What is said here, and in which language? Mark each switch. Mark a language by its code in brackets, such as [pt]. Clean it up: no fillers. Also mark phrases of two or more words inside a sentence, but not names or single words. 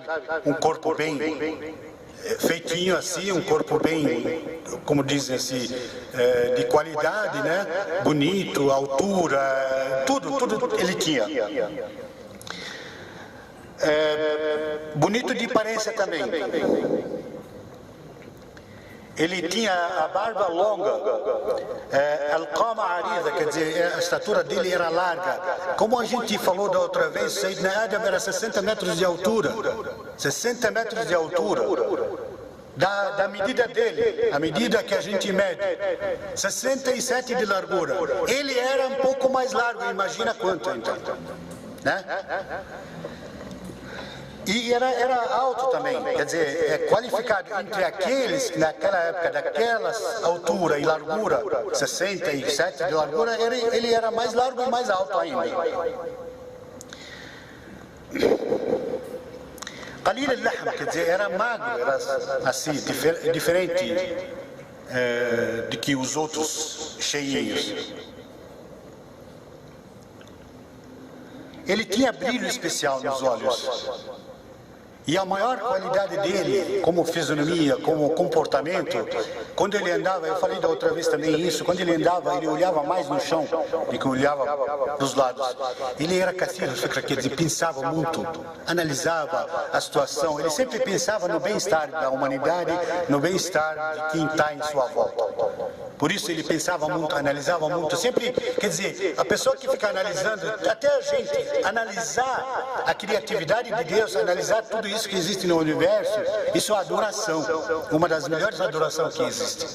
[pt] Um corpo bem feitinho assim, um corpo bem, como dizem assim, de qualidade, né? Bonito, altura, tudo ele tinha. Bonito de aparência também. Ele tinha a barba longa, [ar] القامة عريضة, [pt] quer dizer, a estatura dele era larga. Como a gente falou da outra vez, Sayyidina Adam era 60 metros de altura. 60 metros de altura. Da medida dele, a medida que a gente mede, 67 de largura. Ele era um pouco mais largo, imagina quanto então, né? E era alto também, quer dizer, qualificado entre aqueles que naquela época, daquelas altura e largura, 67 de largura, ele era mais largo e mais alto ainda. [ar] قليل اللحم, [pt] quer dizer, era magro, era assim, diferente de que os outros cheinhos. ele tinha brilho especial nos olhos. E a maior qualidade dele, como fisionomia, como comportamento, quando ele andava, eu falei da outra vez também isso, quando ele andava, ele olhava mais no chão do que olhava para os lados. Ele era [ar] كثير الفكر, [pt] quer dizer, pensava muito, analisava a situação, ele sempre pensava no bem-estar da humanidade, no bem-estar de quem está em sua volta. Por isso ele pensava muito, analisava muito, sempre, quer dizer, a pessoa que fica analisando, até a gente, analisar a criatividade de Deus, analisar tudo isso que existe no universo, isso é adoração, uma das melhores adorações que existe.